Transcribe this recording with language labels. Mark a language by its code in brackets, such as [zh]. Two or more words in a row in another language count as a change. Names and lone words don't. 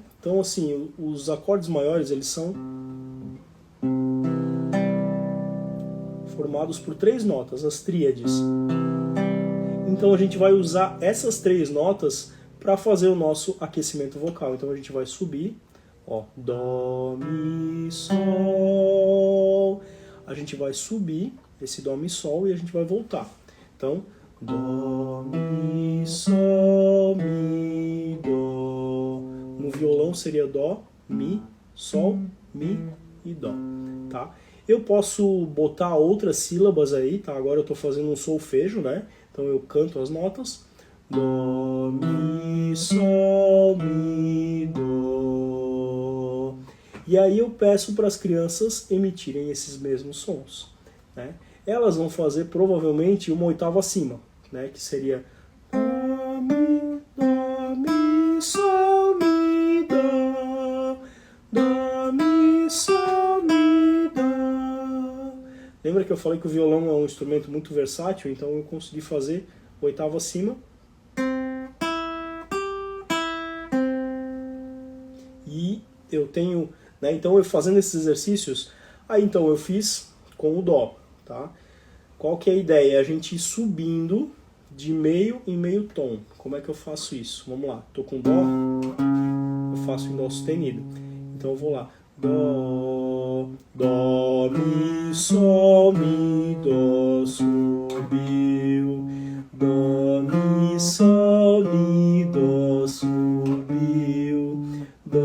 [pt] Então assim, os acordes maiores, eles são formados por 3 notas, as tríades. Então a gente vai usar essas 3 notas para fazer o nosso aquecimento vocal. Então a gente vai subir, ó, dó, mi, sol. A gente vai subir esse dó, mi, sol e a gente vai voltar. Então, dó, mi, sol, mi, dó. No violão seria dó, mi, sol, mi e dó, tá? Eu posso botar outras sílabas aí, tá? Agora eu estou fazendo um solfejo, né? Então eu canto as notas. Dó, mi, sol, mi, dó. E aí eu peço para as crianças emitirem esses mesmos sons, né? Elas vão fazer provavelmente uma oitava acima, né? Que seria dó, mi, sol, mi, dó, dó, mi, sol, mi, dó. Lembra que eu falei que o violão é um instrumento muito versátil, então eu consegui fazer oitava acima. E eu tenho, né, então eu fazendo esses exercícios, aí então eu fiz com o dó, tá? Qual que é a ideia? É a gente ir subindo de meio em meio tom. Como é que eu faço isso? Vamos lá, tô com dó, eu faço em dó sustenido. Então eu vou lá, dó, dó, mi, sol, mi, dó, subiu, dó, mi, sol, mi, dó, subiu,